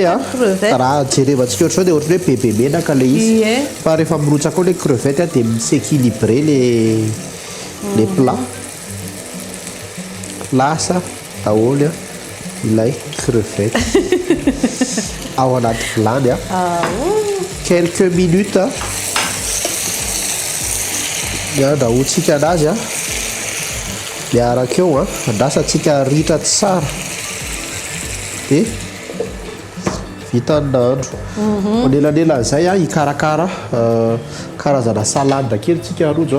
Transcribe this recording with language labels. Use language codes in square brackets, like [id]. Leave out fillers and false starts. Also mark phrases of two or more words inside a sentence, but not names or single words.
[mg] a raha jerevantsika ohatr zao dia ohatrany hoe bebe menaka ilay izy fa rehefa mirotsaka ao ilay crevette a dia miséquilibré [fr] le plat [mg] lasa daholo a ilay crevette ao anaty vilany a [fr] quelques minutes [mg] andrahoantsika anazy a miaraka eo a andrasantsika ritra tsara dia vita ny nahandro onelanelan'izay a hikarakara karazana salade kely tsika rojo